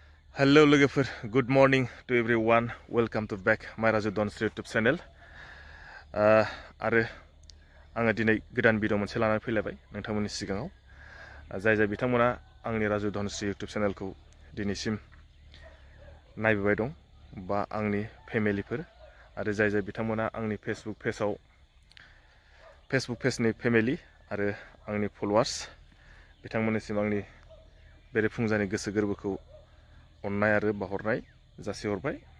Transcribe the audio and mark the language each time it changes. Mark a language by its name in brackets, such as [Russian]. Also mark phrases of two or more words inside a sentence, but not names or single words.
[Bodo] Hello लोगोफोर, [English] good morning to everyone. Welcome to back my Raju Dons YouTube channel. [Bodo] आरो आङो दिनै गोदान भिडिअ मोनसे लानानै फैलायबाय नोंथांमोननि सिगाङाव। जाय बिथांमोना आंनि राजु धनस्रि YouTube चेनेलखौ दिनैसिम नायबोबाय दं बा आंनि फेमिलिफोर आरो जाय बिथांमोना आंनि फेसबुक पेजनि फेमिलि आरो आंनि फलोवार्स बिथांमोननिसिम आंनि बेरेफुंजानि गोसो गोरबोखौ अननाय आरो बावहरनाय जासिहरबाय।